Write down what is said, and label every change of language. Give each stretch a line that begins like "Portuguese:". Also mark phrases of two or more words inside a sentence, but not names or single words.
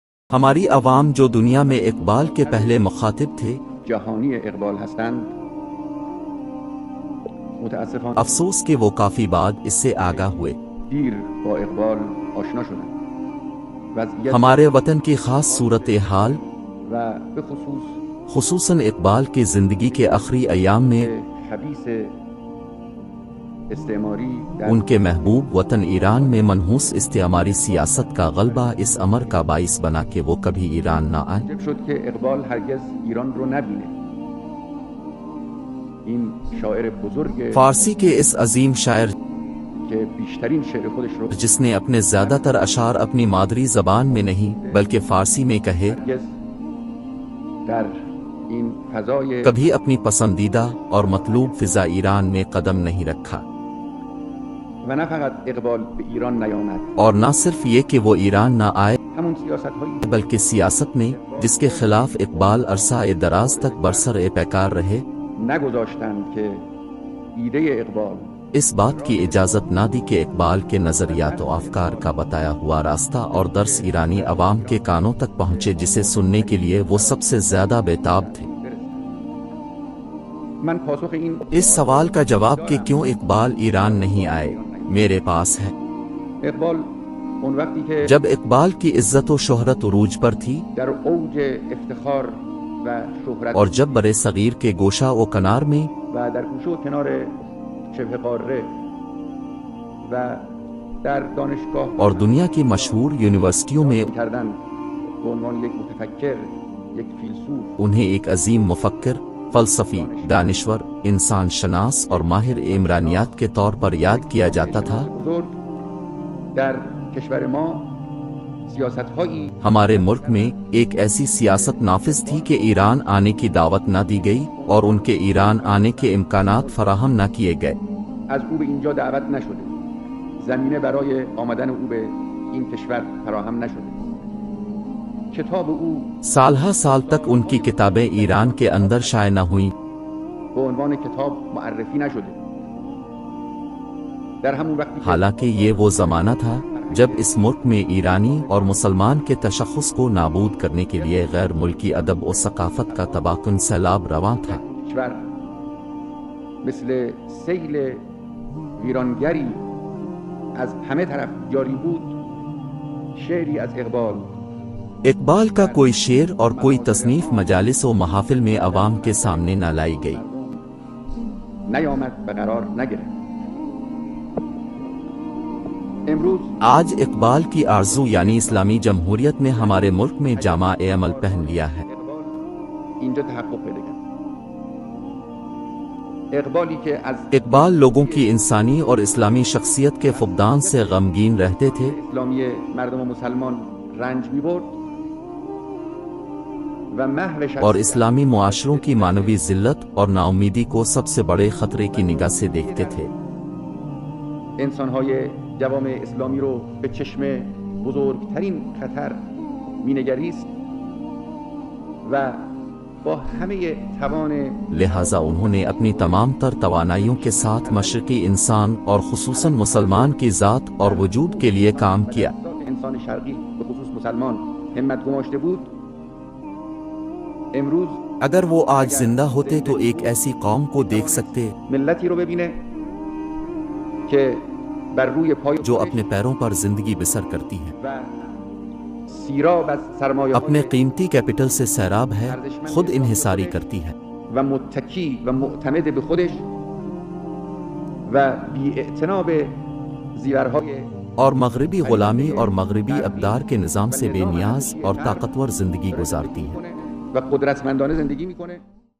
Urdu: ہماری عوام جو دنیا میں اقبال کے پہلے مخاطب تھے،
Persian: جهانی اقبال هستند متاسفانه
Urdu: افسوس کہ وہ کافی بعد اس سے آگاہ ہوئے۔
Persian: دیر با اقبال آشنا شدند وضعیت
Urdu: ہمارے وطن کی خاص صورتحال
Persian: و به خصوص
Urdu: خصوصاً اقبال کی زندگی کے آخری ایام میں
Persian: خبیث استعماری
Urdu: ان کے محبوب وطن ایران میں منحوس استعماری سیاست کا غلبہ اس امر کا باعث بنا کہ وہ کبھی ایران نہ آئیں۔
Persian: موجب شد که اقبال هرگز ایران رو نبینه. این شاعر بزرگ
Urdu: فارسی کے اس عظیم شاعر
Persian: که بیشترین شعر خودش رو
Urdu: جس نے اپنے زیادہ تر اشعار اپنی مادری زبان میں نہیں بلکہ فارسی میں کہے،
Persian: هرگز در این فضای
Urdu: کبھی اپنی پسندیدہ اور مطلوب فضا ایران میں قدم نہیں رکھا،
Persian: و نه فقط اقبال به ایران نیامد،
Urdu: اور نہ صرف یہ کہ وہ ایران نہ آئے
Persian: همون سیاست هایی
Urdu: بلکہ سیاست نے جس کے خلاف اقبال عرصہ دراز تک برسر پیکار رہے،
Persian: نگذاشتند که ایده اقبال
Urdu: اس بات کی اجازت نہ دی کہ اقبال کے نظریات و افکار کا بتایا ہوا راستہ اور درس ایرانی عوام کے کانوں تک پہنچے جسے سننے کے لیے وہ سب سے زیادہ بےتاب تھے۔
Persian: من پاسخ این
Urdu: اس سوال کا جواب کہ کیوں اقبال ایران نہیں آئے میرے پاس ہے۔
Persian: اقبال اون وقتی که
Urdu: جب اقبال کی عزت و شہرت عروج پر تھی
Persian: در اوج افتخار و شهرت
Urdu: اور جب برے صغیر کے گوشہ و کنار میں
Persian: و در گوشه و کنار شبه قاره و در دانشگاه
Urdu: اور دنیا کی مشہور یونیورسٹیوں میں
Persian: کردن به عنوان یک متفکر، یک فیلسوف،
Urdu: انہیں ایک عظیم مفکر، فلسفی، دانشور، انسان شناس اور ماہر عمرانیات کے طور پر یاد کیا جاتا تھا۔
Persian: بزرگ در کشور ما سیاست‌هایی
Urdu: ہمارے ملک میں ایک ایسی سیاست نافذ تھی کہ ایران آنے کی دعوت نہ دی گئی اور ان کے ایران آنے کے امکانات فراہم نہ کیے گئے۔
Persian: از او به اینجا دعوت نشده، زمینه برای آمدن او به این کشور فراهم نشده. کتاب او
Urdu: سالها سال تک ان کی کتابیں ایران کے اندر شائع نہ ہوئیں،
Persian: به عنوان کتاب معرفی نشده. در همون وقتی که
Urdu: حالانکہ یہ وہ زمانہ تھا جب اس ملک میں ایرانی اور مسلمان کے تشخص کو نابود کرنے کے لیے غیر ملکی ادب و ثقافت کا تباکن سیلاب رواں تھا۔
Persian: کشور مثل سیل ویرانگری از همه طرف جاری بود. شعری از
Urdu: اقبال کا کوئی شعر اور کوئی تصنیف مجالس و محافل میں عوام کے سامنے نہ لائی گئی۔
Persian: نیامد و قرار نگرفت. امروز
Urdu: آج اقبال کی آرزو یعنی اسلامی جمہوریت نے ہمارے ملک میں جامع عمل پہن لیا ہے۔
Persian: اینجا تحقق پیدا کرد. اقبالی که از
Urdu: اقبال لوگوں کی انسانی اور اسلامی شخصیت کے فقدان سے غمگین رہتے تھے،
Persian: اسلامی مردم مسلمان رنج می‌برد و محو شخصیت
Urdu: اور اسلامی معاشروں کی معنوی ذلت اور ناامیدی کو سب سے بڑے خطرے کی نگاہ سے دیکھتے تھے۔
Persian: انسان‌های جوامع اسلامی رو به چشم بزرگترین خطر مینگریست و با همه توان
Urdu: لہٰذا انہوں نے اپنی تمام تر توانائیوں کے ساتھ مشرقی انسان اور خصوصاً مسلمان کی ذات اور وجود کے لیے کام کیا۔
Persian: انسان شرقی به خصوص مسلمان همت گماشته بود. امروز
Urdu: اگر وہ آج زندہ ہوتے تو ایک ایسی قوم کو دیکھ سکتے
Persian: ملتی رو ببینه که بر روی پای
Urdu: جو اپنے پیروں پر زندگی بسر کرتی ہے،
Persian: و سیراب از سرمایه
Urdu: اپنے قیمتی کیپٹل سے سیراب ہے، خود انحصاری کرتی ہے
Persian: و متکی و معتمد به خودش و بی اعتنا به زیورهای
Urdu: اور مغربی غلامی اور مغربی اقدار کے نظام سے بے نیاز اور طاقتور زندگی گزارتی ہے۔
Persian: و قدرتمندانه زندگی میکنه.